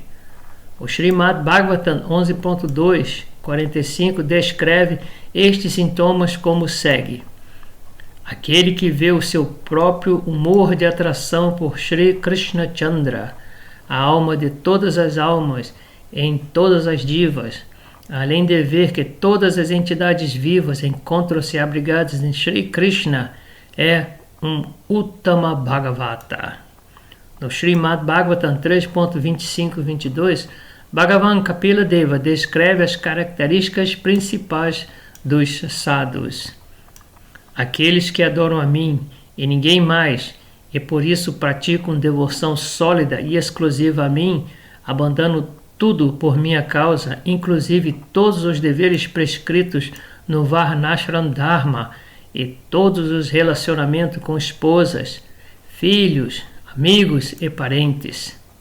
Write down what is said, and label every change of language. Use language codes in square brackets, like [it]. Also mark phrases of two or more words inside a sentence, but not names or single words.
[pt] O Srimad Bhagavatam 11.2, 45 descreve estes sintomas como segue. Aquele que vê o seu próprio humor de atração por Sri Krishna Chandra, a alma de todas as almas, em todas as divas, além de ver que todas as entidades vivas encontram-se abrigadas em Sri Krishna, é um Uttama Bhagavata. No Srimad Bhagavatam 3.25-22, Bhagavan Kapila Deva descreve as características principais dos sadhus. Aqueles que adoram a mim e ninguém mais, e por isso praticam devoção sólida e exclusiva a mim, abandonam tudo por minha causa, inclusive todos os deveres prescritos no Varnashram Dharma e todos os relacionamentos com esposas, filhos, amigos e parentes.